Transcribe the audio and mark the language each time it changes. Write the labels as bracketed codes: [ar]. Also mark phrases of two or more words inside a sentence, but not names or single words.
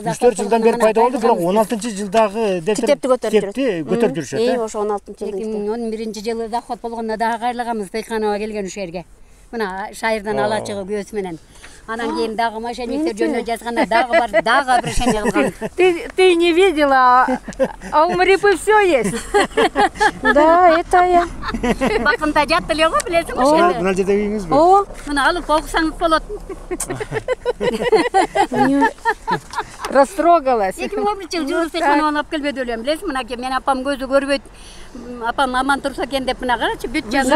[ky] 3-4 жылдан бери пайда болду, бирок 16-жылдагы Китепти көтөрүп жүрүшөт. Ошо 16-жылдын. 2011-жылы захват болгондо дагы кайрылганбыз Тыйканова келген ушул жерге. Мына шайырдан ала чыгып көз менен. Анан кийин дагы мошенниктер жөнүндө жазганда дагы бар, дагы обращение кылган. [ru] Ты не видела, а у Марипы все есть. Да, это я. [ky] Бакында жатты эле го, билесиңби ошондо. Мына жерде үйүңүзбү? Ооба. Мына алып окусаңыз болот. Растрогалась. 2011-жылы Жулус Тыйканованы алып келбеди элем, билесиңби? Мына мен апам көзү көрбөйт. Апам аман турса экен деп мына карачы бүт жазып.